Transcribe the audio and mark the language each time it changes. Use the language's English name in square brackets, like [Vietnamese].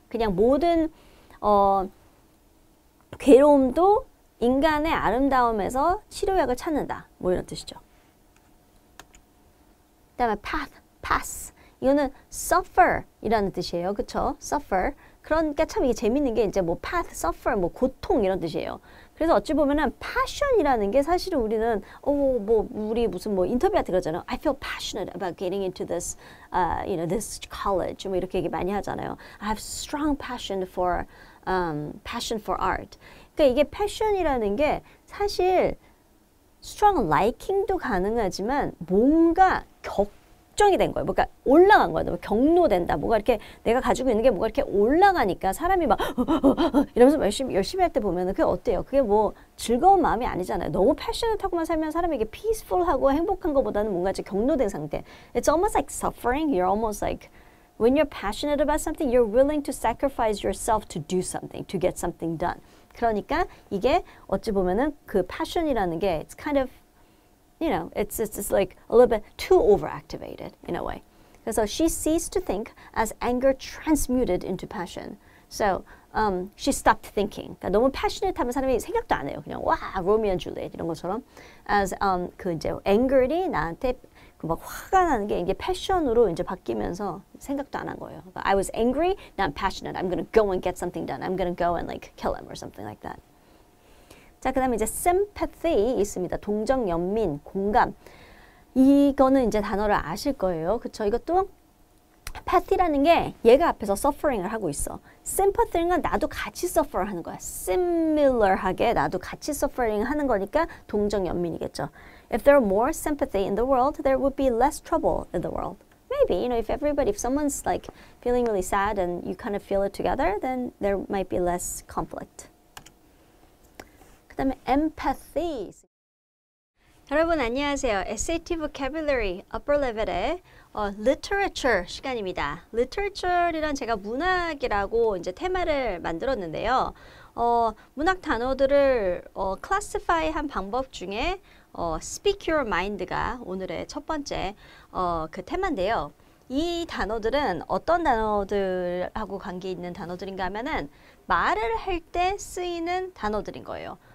[Korean] 그냥 모든 괴로움도 인간의 아름다움에서 치료약을 찾는다. 이런 뜻이죠. 그 다음에 [English] pass. [Korean] 이거는 suffer이라는 뜻이에요. 그쵸? suffer. 그러니까 참 이게 재밌는 게 이제 뭐 path, suffer, 뭐 고통 이런 뜻이에요. 그래서 어찌 보면은 passion이라는 게 사실은 우리는 뭐 우리 무슨 뭐 인터뷰할 때 그러잖아요. [English] I feel passionate about getting into this, this college. [Korean] 뭐 이렇게 얘기 많이 하잖아요. [English] I have strong passion for art. [Korean] 그러니까 이게 passion이라는 게 사실 strong liking도 가능하지만 뭔가 격정이 된 거예요. 뭔가 올라간 거예요. 경로된다. 뭐가 이렇게 내가 가지고 있는 게 뭐가 이렇게 올라가니까 사람이 막 이러면서 열심히 할 때 보면은 그게 어때요? 그게 뭐 즐거운 마음이 아니잖아요. 너무 패셔너하고만 살면 사람에게 peaceful하고 행복한 것보다는 뭔가 이제 경로된 상태. [English] It's almost like suffering. You're almost like when you're passionate about something, you're willing to sacrifice yourself to do something, to get something done. [Korean] 그러니까 이게 어찌 보면은 그 passion이라는 게 [English] it's kind of it's like a little bit too overactivated in a way. 그래서 she ceased to think as anger transmuted into passion. So she stopped thinking. [Korean] 그러니까 너무 passionate 하면 사람이 생각도 안 해요. 그냥 와, 로미오 앤 줄리엣 이런 것처럼 as 그 이제 anger이 나한테 그 막 화가 나는 게 이게 패션으로 이제 바뀌면서 생각도 안 한 거예요. [English] I was angry, now I'm passionate. I'm gonna go and get something done. I'm gonna go and like kill him or something like that. [Korean] 자, 그 다음에 이제 sympathy 있습니다. 동정, 연민, 공감. 이거는 이제 단어를 아실 거예요. 그쵸? 이것도 pathy라는 게 얘가 앞에서 suffering을 하고 있어. sympathy는 나도 같이 suffer 하는 거야. similar하게 나도 같이 suffering 하는 거니까 동정, 연민이겠죠. [English] If there were more sympathy in the world, there would be less trouble in the world. Maybe, if someone's like feeling really sad and you kind of feel it together, then there might be less conflict. [Korean] 그 다음에 empathy. 여러분 안녕하세요. SAT vocabulary upper level의 literature 시간입니다. literature이란 제가 문학이라고 이제 테마를 만들었는데요. 문학 단어들을 classify한 방법 중에 [English] speak your mind [Korean] 가 오늘의 첫 번째 그 테마인데요. 이 단어들은 어떤 단어들하고 관계 있는 단어들인가 하면은 말을 할 때 쓰이는 단어들인 거예요.